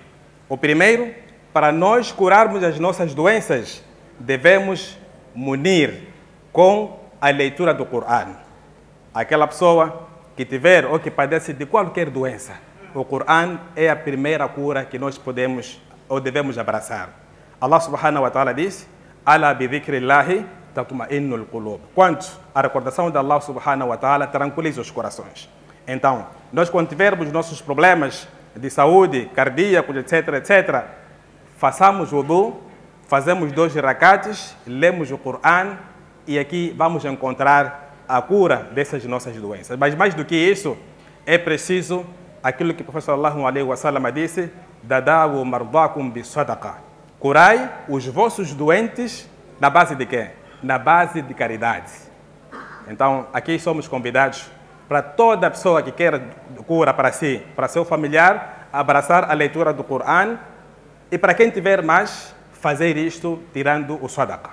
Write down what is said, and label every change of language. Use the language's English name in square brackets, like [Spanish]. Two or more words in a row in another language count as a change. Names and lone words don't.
[Portuguese] O primeiro, para nós curarmos as nossas doenças, devemos munir com a leitura do Corão. Aquela pessoa que tiver ou que padece de qualquer doença, o Corão é a primeira cura que nós podemos ou devemos abraçar. [Arabic] الله سبحانه وتعالى diz: ألا بذكر الله تطمئن القلوب. [Portuguese] Quanto a recordação de [Arabic] الله سبحانه وتعالى [Portuguese] tranquiliza os corações. Então, nós quando tivermos nossos problemas de saúde, cardíacos, etc, etc, façamos wudu, fazemos 2 rakates, lemos o Corão e aqui vamos encontrar a cura dessas nossas doenças. Mas mais do que isso, é preciso aquilo que o professor [Arabic] صلى الله عليه وسلم [Portuguese] disse: [Arabic] داووا مرضاكم بالصدقة. [Portuguese] Curai os vossos doentes na base de quê? Na base de caridade. Então, aqui somos convidados para toda pessoa que quer cura para si, para seu familiar, abraçar a leitura do Corão e para quem tiver mais, fazer isto tirando o sadaqa.